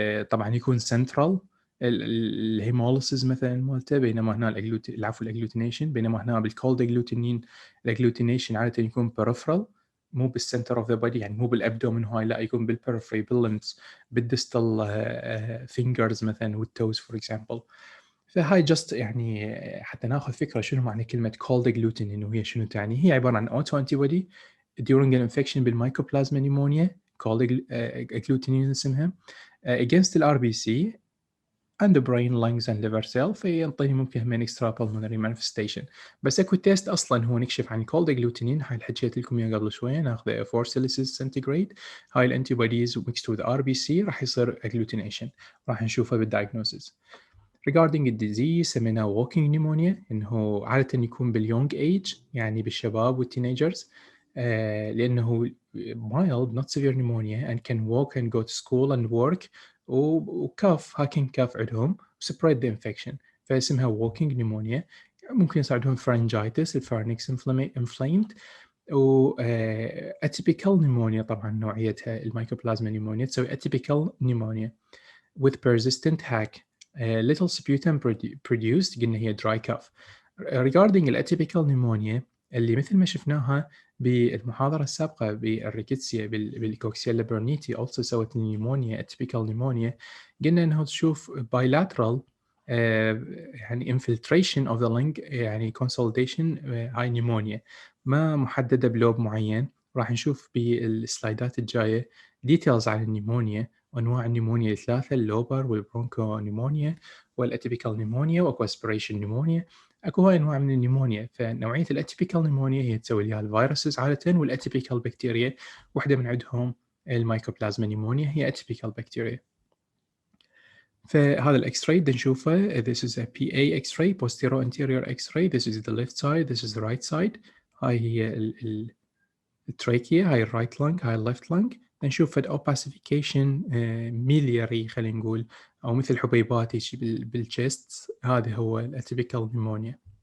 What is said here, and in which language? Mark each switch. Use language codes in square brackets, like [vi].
[ar] طبعًا يكون central الhemolysis مثلًا مالته بينما هنا الagglutination بينما هنا بالcold agglutinin الagglutination عادةً يكون peripheral مو بالcenter of the body يعني مو بالabdomen وهاي لأ يكون بالperiphery بالlimbs بالdistal fingers مثلًا والtoes for example. فهاي just يعني حتى ناخذ فكرة شنو معنى كلمة cold agglutinin وهي شنو تعني. هي عبارة عن auto antibody during an infection بالmycoplasma pneumonia cold agglutinin اسمها [en] against الRBC and the brain, lungs and liver cell [ar] فينطيني ممكن همين extra pulmonary manifestation. بس اكو تيست اصلا هو نكشف عن cold agglutinin هاي اللي حكيت لكم اياه قبل شويه ناخذه 4 سيليزيوس سنتيغريد هاي الانتيبوديز [en] mixed with RBC [ar] راح يصير agglutination راح نشوفه بالدايجنوسيس. regarding الديزيز سميناه walking pneumonia انه عاده يكون باليونج ايج يعني بالشباب والتينيجرز لانه [en] mild not severe pneumonia and can walk and go to school and work [ar] وكاف هاكين كاف عندهم [en] spread the infection [ar] فاسمها walking pneumonia. ممكن يصير عندهم pharyngitis الفارنكس inflamed و atypical pneumonia طبعا نوعيتها الميكوبلازما pneumonia تسوي atypical pneumonia [en] with persistent hack little sputum produced [ar] قلنا هي dry cough. regarding الatypical pneumonia اللي مثل ما شفناها بالمحاضرة السابقة بالريكيتسيا بالكوكسيلا بيرنيتي also سوت pneumonia atypical pneumonia قلنا انه تشوف bilateral يعني [en] infiltration of the lung [ar] يعني consolidation هاي pneumonia ما محددة بلوب معين. راح نشوف بالسلايدات الجاية details عن النيمونيا وانواع النيمونيا الثلاثه اللوبر والبرونكو نيمونيا والاتيبيكال نيمونيا واكو اسبريشن نيمونيا. اكو هاي انواع من النيمونيا فنوعيه الاتيبيكال نيمونيا هي تسوي لها الفيروسز عاده والاتيبيكال بكتيريا واحده من عندهم الميكوبلازما نيمونيا هي اتيبيكال بكتيريا. فهذا الاكس راي نشوفه [en] this is a PA X-ray posterior anterior X-ray this is the left side this is the right side. [ar] هاي هي التراكيا هاي الرايت لانج هاي الليفت لانج نشوف فد اوباسيفيكيشن ميلياري خلينا نقول او مثل حبيبات هيك بالشيست هذا هو الاتيبيكال نيمونيا.